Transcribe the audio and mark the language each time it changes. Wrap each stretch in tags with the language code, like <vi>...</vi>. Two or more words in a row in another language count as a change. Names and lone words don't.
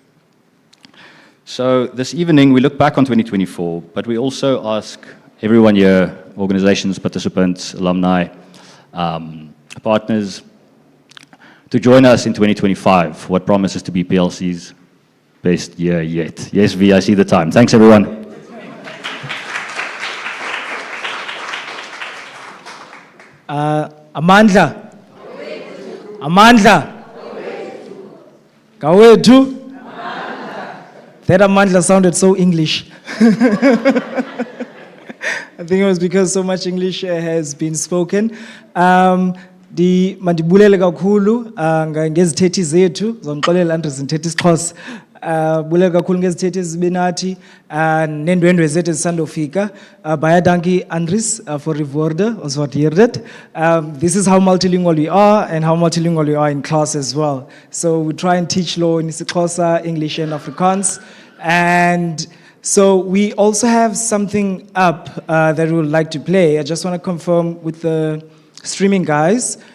<en>So this evening we look back on 2024, but we also ask everyone here, organizations, participants, alumni, partners, to join us in 2025, what promises to be PLC's best year yet. Yes, V, I see the time. Thanks, everyone. Amandla.</en> <xh>Amandla. Kawetu.</xh> <en>That Amandla sounded so English. I think it was because so much English has been spoken.</en> <xh>Mandibulele kakhulu ngezithethi zethu zonixolela Andres izithethi isiXhosa. Bulele kakhulu ngezithethi ezibenathi neendwendwe zethu ezisandofika.</xh> <af>Baie dankie Andres for die woorde, ons waardeer dit.</af> <en>This is how multilingual we are and how multilingual we are in class as well. So we try and teach law in isiXhosa, English and Afrikaans. And so we also have something up that we would like to play. I just want to confirm with the streaming guys.</en>